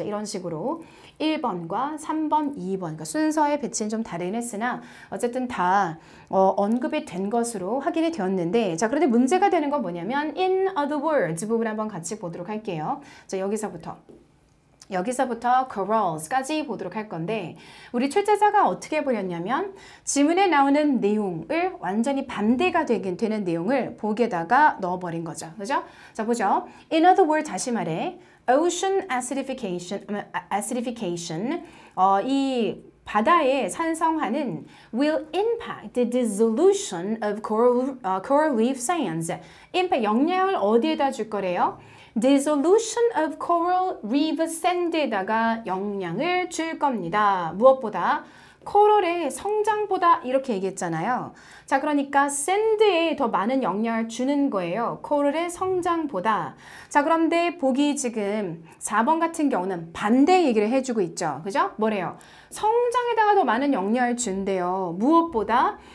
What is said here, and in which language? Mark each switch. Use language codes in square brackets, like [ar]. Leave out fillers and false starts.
[ko] 그래서 이런 식으로 1번과 3번, 2번 그러니까 순서의 배치는 좀 다르긴 했으나 어쨌든 다 언급이 된 것으로 확인이 되었는데 자, 그런데 문제가 되는 건 뭐냐면 [en] in other words [ko] 부분 한번 같이 보도록 할게요. 자, 여기서부터 carous까지 보도록 할 건데 우리 출제자가 어떻게 보였냐면 지문에 나오는 내용을 완전히 반대가 되는 내용을 보기에다가 넣어버린 거죠. 그죠? 자, 보죠. [en] In other words, [ko] 다시 말해 [en] ocean acidification [ko] 이 바다의 산성화는 [en] will impact the dissolution of coral reef sands. [ko] impact, 영향을 어디에다 줄 거래요? [en] Dissolution of coral reef sand에다가 영향을 줄 겁니다. [ko] 무엇보다? 코럴의 성장보다 이렇게 얘기했잖아요. 자, 그러니까 샌드에 더 많은 영향을 주는 거예요. 코럴의 성장보다. 자, 그런데 보기 지금 4번 같은 경우는 반대 얘기를 해주고 있죠. 그죠? 뭐래요? 성장에다가 더 많은 영향을 준대요. 무엇보다?